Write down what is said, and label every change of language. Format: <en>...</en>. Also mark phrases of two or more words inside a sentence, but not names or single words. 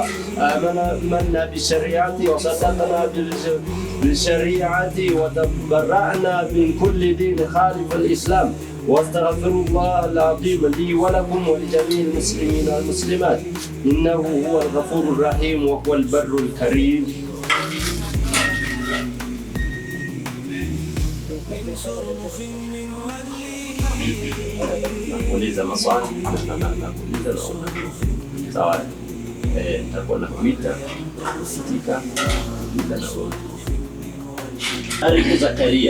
<ar>آمنا بشريعتي وصدقنا بشريعتي وتبرأنا من كل دين خالف الإسلام. واستغفر الله العظيم لي ولكم ولجميع المسلمين والمسلمات إنه هو الغفور الرحيم وهو البر الكريم.</ar> <sw>Nakuuliza maswali nakuuliza sawa, nitakuwa nakuita usitika Tariku Zakaria.</sw>